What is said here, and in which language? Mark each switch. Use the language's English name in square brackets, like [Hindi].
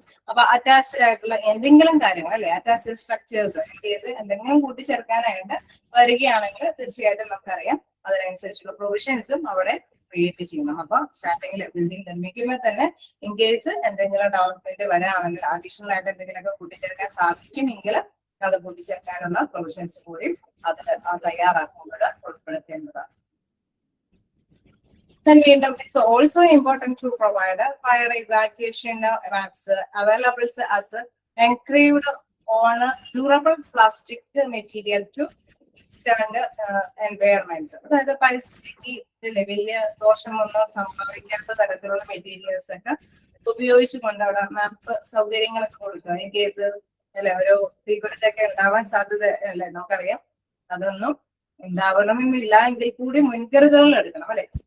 [Malayalam] അപ്പൊ അറ്റാച്ച്ഡ് ആയിട്ടുള്ള എന്തെങ്കിലും കാര്യങ്ങൾ അല്ലെ അറ്റാച്ച്ഡ് സ്ട്രക്ചേഴ്സ് കേസ് എന്തെങ്കിലും കൂട്ടിച്ചേർക്കാനായിട്ട് വരികയാണെങ്കിൽ തീർച്ചയായിട്ടും നമുക്കറിയാം അതിനനുസരിച്ചുള്ള പ്രൊവിഷൻസും അവിടെ ക്രിയേറ്റ് ചെയ്യണം. അപ്പൊ സ്റ്റാർട്ടിങ്ങിൽ ബിൽഡിംഗ് നിർമ്മിക്കുമ്പോൾ തന്നെ ഇൻ കേസ് എന്തെങ്കിലും ഡെവലപ്മെന്റ് വരാണെങ്കിൽ അഡീഷണൽ ആയിട്ട് എന്തെങ്കിലുമൊക്കെ കൂട്ടിച്ചേർക്കാൻ സാധിക്കുമെങ്കിൽ അത് കൂട്ടിച്ചേർക്കാനുള്ള പ്രൊവിഷൻസ് കൂടി അത് തയ്യാറാക്കുമ്പോൾ ഉൾപ്പെടുത്തേണ്ടതാണ്. [English] Then it's also important to provide fire evacuation maps available as engraved on durable plastic material to stand environments. [Malayalam] അതായത് പരിസ്ഥിതിക്ക് വലിയ ദോഷമൊന്നും സംഭവിക്കാത്ത തരത്തിലുള്ള മെറ്റീരിയൽസ് ഒക്കെ ഉപയോഗിച്ചുകൊണ്ട് അവിടെ മാപ്പ് സൗകര്യങ്ങളൊക്കെ കൊടുക്കുക. ഇൻ കേസ് അല്ലെ ഒരു തീപിടുത്തൊക്കെ ഉണ്ടാവാൻ സാധ്യത അല്ലെ നമുക്കറിയാം, അതൊന്നും ഉണ്ടാവണമെന്നില്ല എങ്കിൽ കൂടി മുൻകരുതലുകൾ എടുക്കണം അല്ലെ.